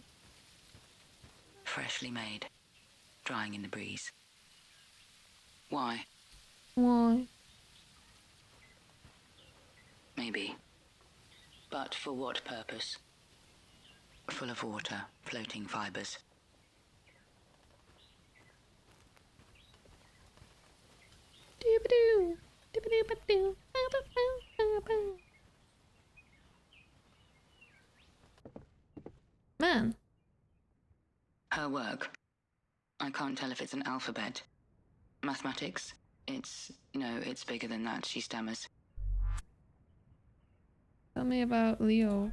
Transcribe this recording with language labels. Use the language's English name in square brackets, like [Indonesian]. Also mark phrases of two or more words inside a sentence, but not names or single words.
[English] Freshly made. Drying in the breeze. Why? Why? Maybe. But for what purpose? Full of water, floating fibers. Doobadoo. Doobadoo-ba-doo. Ba-ba-ba-ba-ba. Man. Her work. I can't tell if it's an alphabet. Mathematics? It's bigger than that, she stammers. Tell me about Leo.